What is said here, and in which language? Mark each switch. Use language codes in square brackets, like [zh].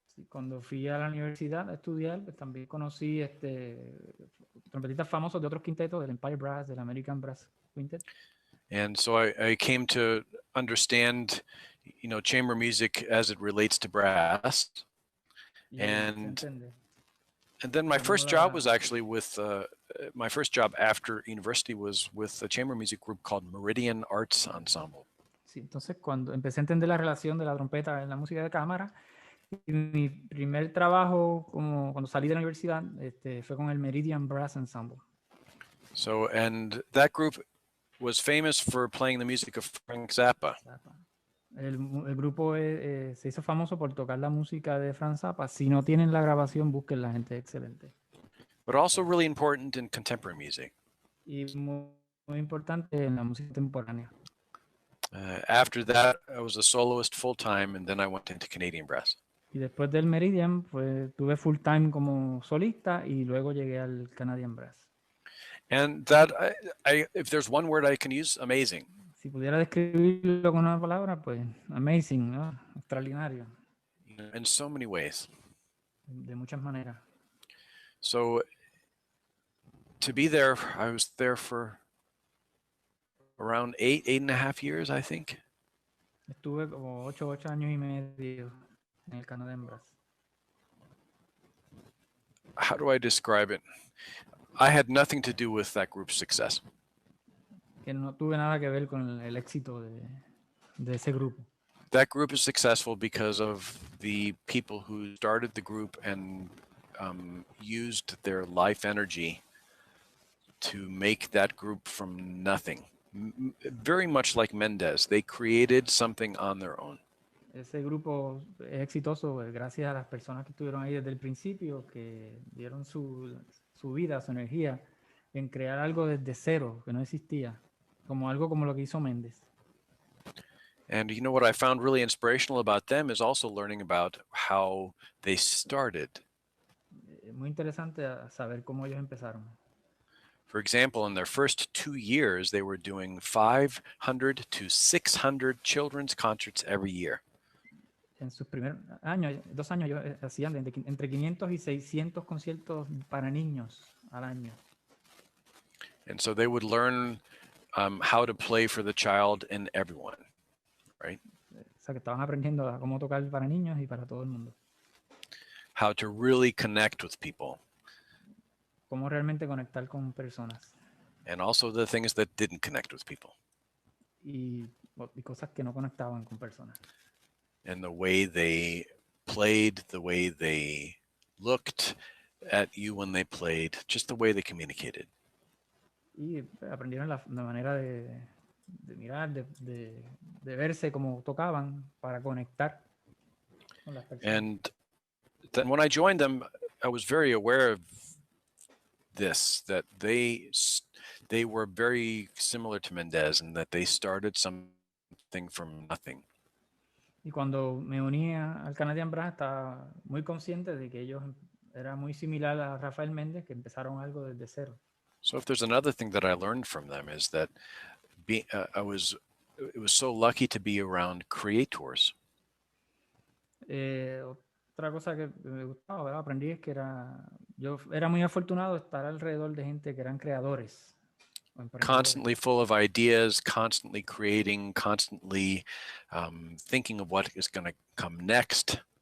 [es] Cuando fui a la universidad a estudiar, pues también conocí trompetistas famosos de otros quintetos, del Empire Brass, del American Brass Quintet. [en] And so I came to understand, chamber music as it relates to brass. And then my first job was actually with, my first job after university was with a chamber music group called Meridian Arts Ensemble. [es] Sí, entonces cuando empecé a entender la relación de la trompeta en la música de cámara, y mi primer trabajo cuando salí de la universidad fue con el Meridian Brass Ensemble. [en] So, and that group was famous for playing the music of Frank Zappa. [es] El grupo se hizo famoso por tocar la música de Frank Zappa. Si no tienen la grabación, busquen la gente excelente. [en] But also really important in contemporary music. [es] y muy importante en la música contemporánea. [en] After that, I was a soloist full time, and then I went into Canadian brass. [es] Y después del Meridian, pues tuve [en] full time [es] como solista y luego llegué al Canadian Brass. [en] And that, if there's one word I can use, amazing. [es] Si pudiera describirlo con una palabra, pues amazing, ¿no? Extraordinario, [en] In so many ways. [es] de muchas maneras. [en] So to be there, I was there for around 8.5 years, I think. [es] Estuve como 8 años y medio en el Canadian Brass. [en] How do I describe it? I had nothing to do with that group's success. [es] Que no tuve nada que ver con el éxito de ese grupo. [en] That group is successful because of the people who started the group and used their life energy to make that group from nothing. Very much like Mendez, they created something on their own. [es] Ese grupo es exitoso gracias a las personas que estuvieron ahí desde el principio, que dieron su vida, su energía en crear algo desde cero, que no existía, como algo como lo que hizo Mendez. [en] And you know what I found really inspirational about them is also learning about how they started. [es] Es muy interesante saber cómo ellos empezaron. [en] For example, in their first 2 years, they were doing 500 to 600 children's concerts every year. [es] En sus primeros años, 2 años, ellos hacían entre 500 y 600 conciertos para niños al año. [en] And so they would learn how to play for the child and everyone, right? [es] O sea, que estaban aprendiendo a cómo tocar para niños y para todo el mundo. [en] How to really connect with people. [es] Cómo realmente conectar con personas. [en] And also the things that didn't connect with people. [es] Y cosas que no conectaban con personas. [en] And the way they played, the way they looked at you when they played, just the way they communicated. [es] Y aprendieron la manera de mirar, de verse como tocaban para conectar con las personas. [en] And then when I joined them, I was very aware of this, that they were very similar to Mendez and that they started something from nothing. [es] Y cuando me unía al Canadian Brass estaba muy consciente de que ellos era muy similar a Rafael Méndez, que empezaron algo desde cero. [en] So if there's another thing that I learned from them is that it was so lucky to be around creators. [es] Otra cosa que me gustaba, ¿verdad? Aprendí es que yo era muy afortunado de estar alrededor de gente que eran creadores. [en] Constantly full of ideas, constantly creating, constantly thinking of what is going to come next.